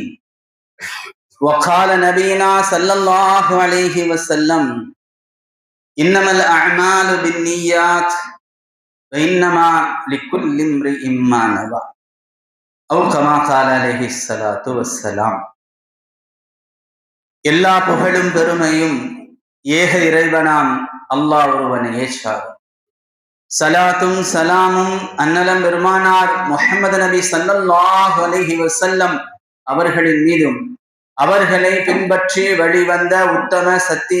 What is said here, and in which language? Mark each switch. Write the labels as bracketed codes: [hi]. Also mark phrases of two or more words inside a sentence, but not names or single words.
[ar] وقال نبينا صلى الله عليه وسلم إنما الأعمال بالنيات وإنما لكل امرئ ما نوى أو كما قال عليه الصلاة والسلام. [ta] எல்லா புகழும் பெருமையும் ஏக இறைவனாம் அல்லாஹ் ஒருவனையே சாரும். சலாத்தும் சலாமும் அன்னலம் பெருமானார் முஹம்மது நபி ஸல்லல்லாஹு அலைஹி வஸல்லம் அவர்களின் மீதும் அவர்களை பின்பற்றி வழிவந்த உத்தம சத்திய